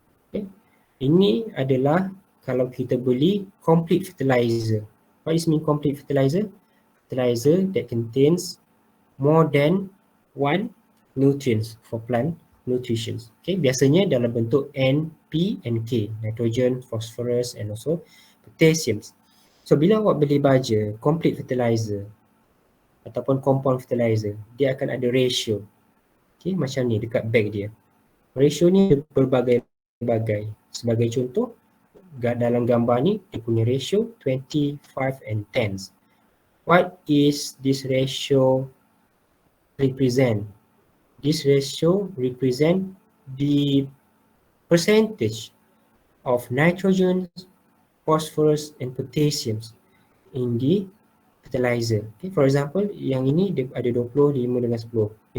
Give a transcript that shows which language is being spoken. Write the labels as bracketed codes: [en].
[ms] Okay, ini adalah kalau kita beli complete fertilizer. [en] What is mean complete fertilizer? Fertilizer that contains more than one nutrients for plant nutrition. Okay, [ms] biasanya dalam bentuk [en] N, P and K, nitrogen, phosphorus and also potassium. [ms] So bila awak beli baja complete fertilizer ataupun compound fertilizer, dia akan ada ratio. Okay, macam ni dekat bag dia. Ratio ni ada berbagai-bagai. Sebagai contoh, dalam gambar ni dia punya ratio 25 and 10. [en] What is this ratio represent? This ratio represent the percentage of nitrogen, phosphorus and potassium in the fertilizer. Okay, for example, [ms] yang ini dia ada 25 dengan 10.